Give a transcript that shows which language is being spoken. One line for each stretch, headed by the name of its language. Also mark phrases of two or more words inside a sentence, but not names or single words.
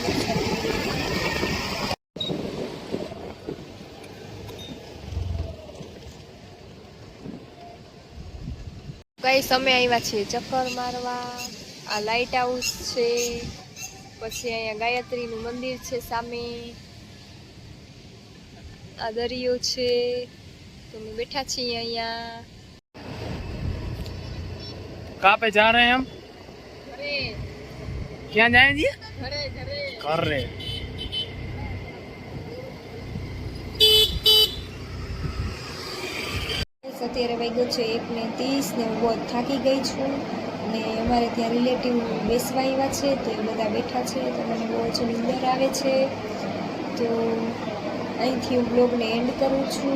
Gujarati: ગાઈસ, અમે આવ્યા છીએ ચક્કર મારવા. આ લાઇટ હાઉસ છે. પછી અહીંયા ગાયત્રીનું મંદિર છે સામે. આ દરિયો છે. તો અમે બેઠા છીએ અહીંયા.
Hindi: कहाँ पे जा रहे हैं हम? घरे। क्या जाएंगे? घरे घरे घरे।
Gujarati: અત્યારે વાગ્યો છે 1:30 ને હું બહુ થાકી ગઈ છું. ને અમારે ત્યાં રિલેટિવ બેસવા આવ્યા છે. તો એ બધા બેઠા છે. તો મને બહુ જ નીંદર આવે છે. તો અહીંથી હું બ્લોગને એન્ડ કરું છું.